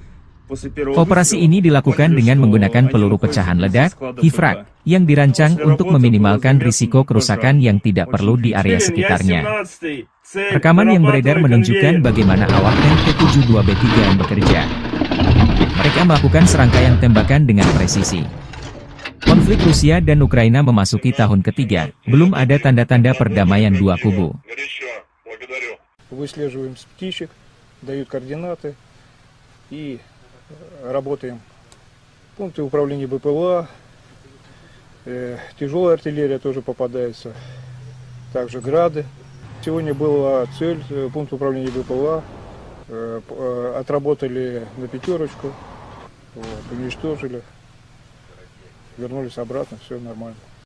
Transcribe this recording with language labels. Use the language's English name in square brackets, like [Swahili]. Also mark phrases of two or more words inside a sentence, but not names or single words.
[Indonesian] Operasi ini dilakukan dengan menggunakan peluru pecahan ledak, HIFRAK, yang dirancang untuk meminimalkan risiko kerusakan yang tidak perlu di area sekitarnya. Rekaman yang beredar menunjukkan bagaimana awak tank T-72B3M bekerja. Mereka melakukan serangkaian tembakan dengan presisi. Konflik Rusia dan Ukraina memasuki tahun ketiga, belum ada tanda-tanda perdamaian dua kubu. [Russian] Выслеживаем с птичек, дают координаты и работаем. Пункты управления БПЛА, тяжелая артиллерия тоже попадается, также грады. Сегодня была цель, пункт управления БПЛА, отработали на 5, уничтожили, вернулись обратно, все нормально.